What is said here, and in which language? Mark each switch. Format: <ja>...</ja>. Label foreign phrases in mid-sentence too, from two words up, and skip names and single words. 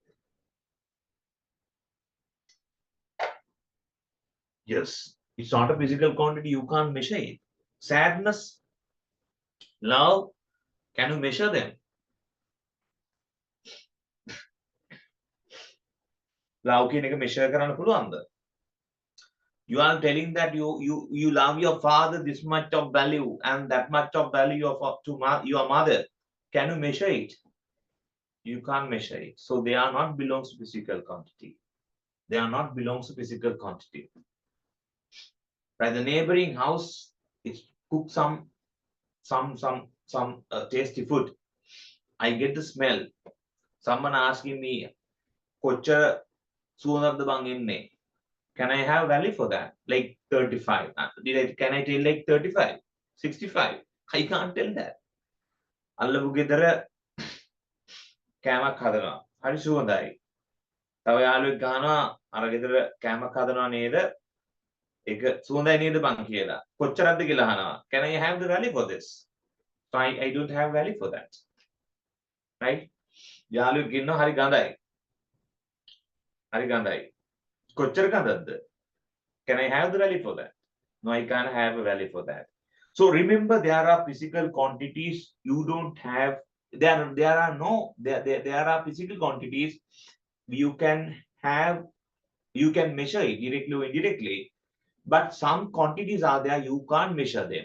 <en>Yes, it's not a physical quantity, you can't measure it. Sadness, love, can you measure them?</en> <si>Love කියන එක measure කරන්න පුළුවන්ද?</si> <en>You are telling that you love your father this much of value and that much of value of to your mother. Can you measure it? You can't measure it. So they are not belongs to physical quantity. They are not belongs to physical quantity. Right? The neighboring house is cook some tasty food. I get the smell. Someone asking me,</en> <si>"කොච්චර සුවඳද බං ඉන්නේ?"</si> <en>Can I have value for that? Like 35. Can I tell like 35, 65? I can't tell that.</en> <si>අල්ලපු ගෙදර කෑමක් හදනවා. හරි සුවඳයි. තව යාළුවෙක් ගහනවා අර ගෙදර කෑමක් හදනවා නේද? ඒක සුවඳයි නේද බං කියලා. කොච්චරක්ද කියලා අහනවා.</si> <en>Can I have the value for this? So I don't have value for that. Right?</en> <si>යාළුවෙක් ඉන්නවා හරි ගඳයි. හරි ගඳයි. කොච්චර ගඳක්ද?</si> <en>Can I have the value for that? No, I can't have a value for that. So remember, there are physical quantities you don't have. There are physical quantities you can have, you can measure it directly or indirectly, but some quantities are there you can't measure them.</en>